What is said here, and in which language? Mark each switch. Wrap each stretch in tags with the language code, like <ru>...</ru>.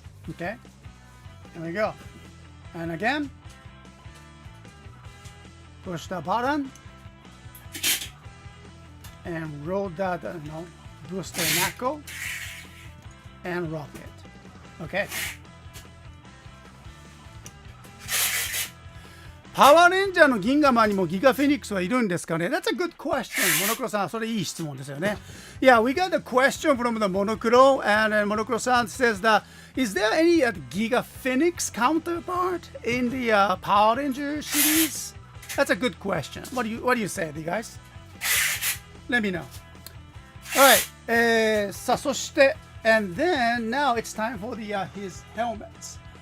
<en>Okay, there we go. And again, push the button and roll that booster knuckle and rock it. Okay.</en> <ja>パワーレンジャーの銀河マンにもギガフェニックスはいるんですかね?</ja> <en>That's a good question.</en> <ja>モノクロさん、それいい質問ですよね。</ja> <en>Yeah, we got a question from the Monocro, and Monocro-san says that, is there any Giga Phoenix counterpart in the Power Ranger series? That's a good question. What do you say, you guys? Let me know. Alright,</en> <ja>さあ、そして、</ja> <en>and then now it's time for the his helmets.</en>